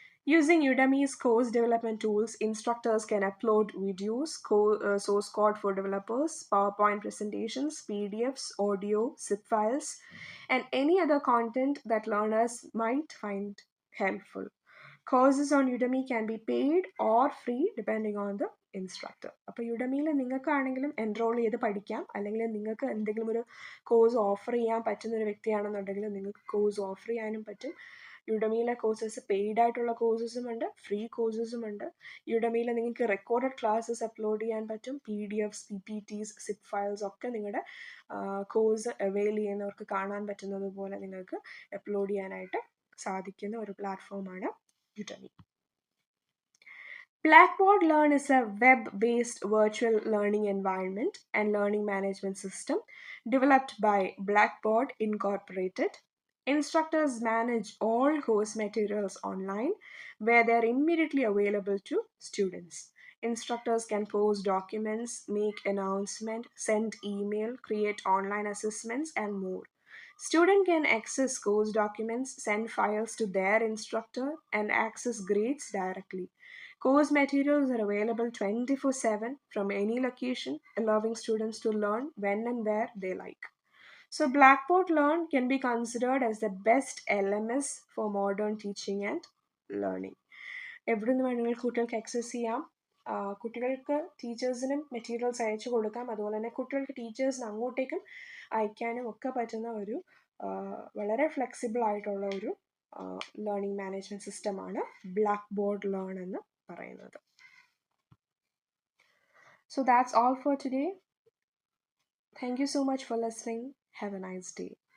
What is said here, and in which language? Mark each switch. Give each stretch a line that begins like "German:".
English: Using Udemy's course development tools, instructors can upload videos, source code for developers, PowerPoint presentations, PDFs, audio, zip files, and any other content that learners might find helpful. Courses on Udemy can be paid or free depending on the instructor.
Malayalam: അപ്പോൾ യുഡമിയിൽ നിങ്ങൾക്കാണെങ്കിലും enrol ചെയ്ത് പഠിക്കാം, അല്ലെങ്കിൽ നിങ്ങൾക്ക് എന്തെങ്കിലും ഒരു course offer ചെയ്യാൻ പറ്റുന്ന ഒരു വ്യക്തിയാണെന്നുണ്ടെങ്കിൽ നിങ്ങൾക്ക് കോഴ്സ് ഓഫർ ചെയ്യാനും പറ്റും. യുഡമിയിലെ കോഴ്സസ് പെയ്ഡ് ആയിട്ടുള്ള കോഴ്സസും ഉണ്ട്, ഫ്രീ കോഴ്സസും ഉണ്ട്. യുഡമിയിൽ നിങ്ങൾക്ക് റെക്കോർഡഡ് ക്ലാസ്സസ് അപ്ലോഡ് ചെയ്യാൻ പറ്റും, PDF, PPTs, സിപ്പ് ഫയൽസ് ഒക്കെ നിങ്ങളുടെ കോഴ്സ് അവെയിൽ ചെയ്യുന്നവർക്ക് കാണാൻ പറ്റുന്നത് പോലെ നിങ്ങൾക്ക് അപ്ലോഡ് ചെയ്യാനായിട്ട് സാധിക്കുന്ന ഒരു പ്ലാറ്റ്ഫോമാണ് Udemy.
English: Blackboard Learn is a web-based virtual learning environment and learning management system developed by Blackboard Incorporated. Instructors manage all course materials online where they are immediately available to students. Instructors can post documents, make announcements, send email, create online assessments, and more. Student can access course documents, send files to their instructor, and access grades directly. Course materials are available 24/7 from any location, allowing students to learn when and where they like. So, Blackboard Learn can be considered as the best LMS for modern teaching and learning.
Malayalam: എവിടെ നിന്ന് വേണമെങ്കിലും കുട്ടികൾക്ക് access ചെയ്യാം, കുട്ടികൾക്ക് ടീച്ചേഴ്സിനും materials അയച്ചു കൊടുക്കാം, അതുപോലെ തന്നെ കുട്ടികൾക്ക് ടീച്ചേഴ്സിന് അങ്ങോട്ടേക്കും അയക്കാനും ഒക്കെ പറ്റുന്ന ഒരു വളരെ ഫ്ലെക്സിബിൾ ആയിട്ടുള്ള ഒരു ലേണിംഗ് മാനേജ്മെൻറ്റ് സിസ്റ്റമാണ് ബ്ലാക്ക്ബോർഡ് ലേൺ എന്ന് പറയുന്നത്.
English: So that's all for today. Thank you so much for listening. Have a nice day.